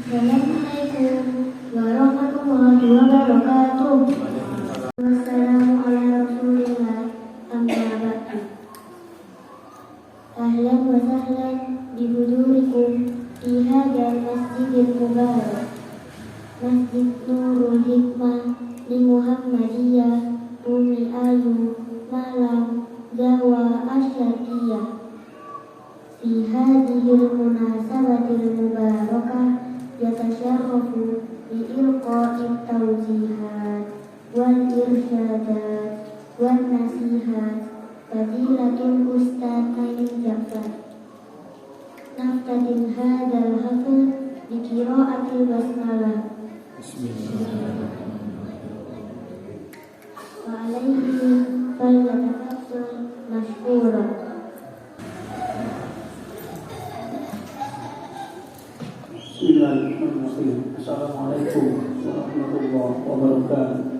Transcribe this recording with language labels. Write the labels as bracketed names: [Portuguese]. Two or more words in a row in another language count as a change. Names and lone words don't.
[Arabic] السلام عليكم ورحمة الله وبركاته. والسلام على رسول الله أما بعد. أهلا وسهلا بحضوركم في هذا المسجد المبارك مسجد نور الحكمة في محمدية بومي أيو مالانج جاوة الشرقية. في هذه المناسبة المباركة يتشرف بإلقاء التوجيهات والإرشادات والنصائح فضيلة الأستاذ عين جعفر. نفتتح هذا الحفل بقراءة البسملة. وعليه فليتفضل مشكورا. Bismillahirrahmanirrahim. السلام عليكم ورحمة الله وبركاته.